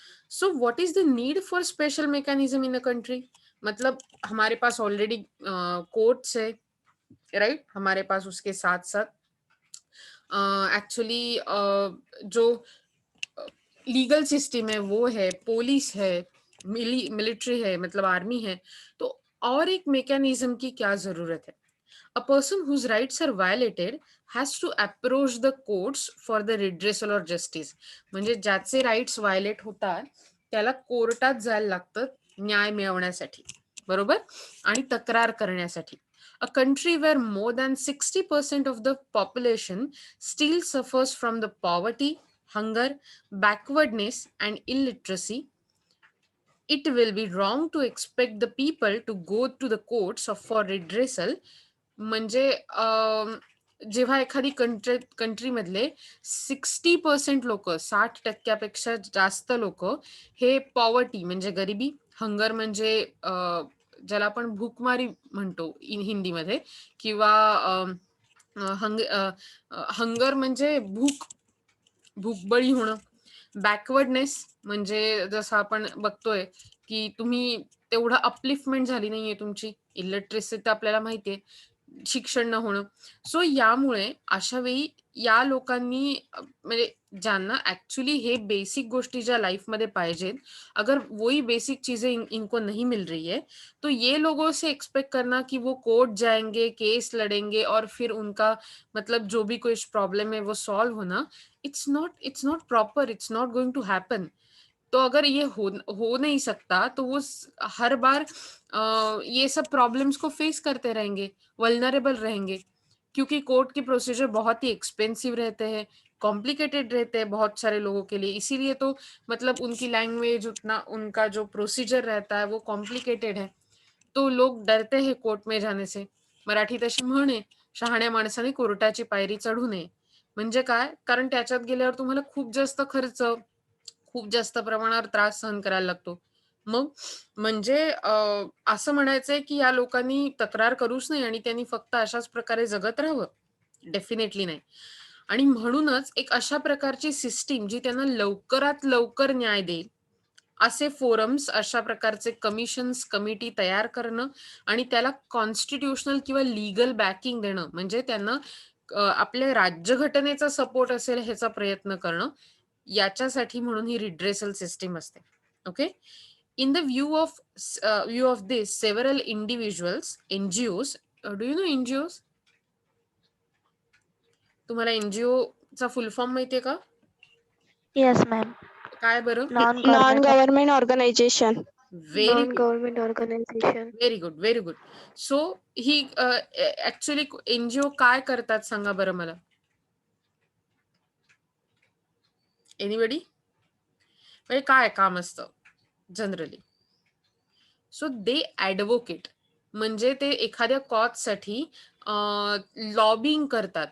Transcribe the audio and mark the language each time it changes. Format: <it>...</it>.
<en>So what is the need for special mechanism in a country?</en> <hi>मतलब हमारे पास already courts है, right? हमारे पास उसके साथ साथ एक्चुअली जो लीगल सिस्टम है वो है, पुलिस है, मिलिट्री है, मतलब आर्मी है. तो और एक मैकेनिज्म की क्या जरूरत है?</hi> <en>A person whose rights are violated has to approach the courts for the redressal or justice.</en> <mr>म्हणजे ज्याचे राईट्स व्हायलेट होतात त्याला कोर्टात जायला लागतं न्याय मिळवण्यासाठी, बरोबर, आणि तक्रार करण्यासाठी.</mr> <en>A country where more than 60% of the population still suffers from the poverty, hunger, backwardness and illiteracy, it will be wrong to expect the people to go to the courts for redressal.</en> <mr>म्हणजे जेव्हा एखादी कंट्रीमधले 60% लोक, 60% जास्त लोक हे poverty म्हणजे गरिबी, hunger म्हणजे ज्याला आपण भूकमारी म्हणतो हिंदीमध्ये, किंवा हंगर म्हणजे भूकबळी होणं, बॅकवर्डनेस म्हणजे जसं आपण बघतोय की तुम्ही तेवढं अपलिफ्टमेंट झाली नाहीये तुमची, इलिटरेसी तर आपल्याला माहितीये, शिक्षण न होणं. सो यामुळे अशा वेळी या लोकांनी म्हणजे ज्यांना ऍक्च्युअली हे बेसिक गोष्टी ज्या लाइफ में पाहिजेत,</mr> <hi>अगर वही बेसिक चीजें इनको नहीं मिल रही है, तो ये लोगों से एक्सपेक्ट करना कि वो कोर्ट जाएंगे, केस लड़ेंगे और फिर उनका मतलब जो भी कुछ प्रॉब्लम है वो सॉल्व होना,</hi> <en>It's not proper, it's not going to happen.</en> <hi>तो अगर ये हो नहीं सकता तो वो हर बार ये सब प्रॉब्लम्स को फेस करते रहेंगे, वल्नरेबल रहेंगे, क्योंकि कोर्ट की प्रोसीजर बहुत ही एक्सपेंसिव रहते हैं, कॉम्प्लिकेटेड रहते हैं बहुत सारे लोगों के लिए. इसीलिए तो मतलब उनकी लैंग्वेज, उतना उनका जो प्रोसीजर रहता है वो कॉम्प्लिकेटेड है, तो लोग डरते हैं कोर्ट में जाने से.</hi> <mr>मराठीत अशी म्हण आहे, शहाण्या माणसाने कोर्टाची पायरी चढू नये. म्हणजे काय? कारण त्याच्यात गेल्यावर तुम्हाला खूप जास्त खर्च, खूप जास्त प्रमाणावर त्रास सहन करायला लागतो. मग म्हणजे असं म्हणायचंय की या लोकांनी तक्रार करूच नाही आणि त्यांनी फक्त अशाच प्रकारे जगत राहावं? डेफिनेटली नाही. आणि म्हणूनच एक अशा प्रकारची सिस्टीम जी त्यांना लवकरात लवकर न्याय देईल, असे फोरम्स, अशा प्रकारचे कमिशन्स, कमिटी तयार करणं आणि त्याला कॉन्स्टिट्यूशनल किंवा लीगल बॅकिंग देणं, म्हणजे त्यांना आपल्या राज्यघटनेचा सपोर्ट असेल ह्याचा प्रयत्न करणं, याच्यासाठी म्हणून ही रिड्रेसल सिस्टीम असते. Okay.</mr> <en>In the view of this, several individuals, NGOs, do you know NGOs?</en> <mr>तुम्हाला NGO चा फुल फॉर्म माहितीये का?</mr> <en>Yes, ma'am.</en> <mr>काय बरं?</mr> <en>Non-government organization. Very good. Non-government organization. Very good, very good.</en> <mr>So ही ऍक्च्युअली NGO काय करतात सांगा बरं मला? एनिबडी? म्हणजे काय काम असतं जनरली?</mr> <en>so they advocate,</en> <mr>म्हणजे ते एखाद्या कॉजसाठी लॉबिंग करतात.</mr>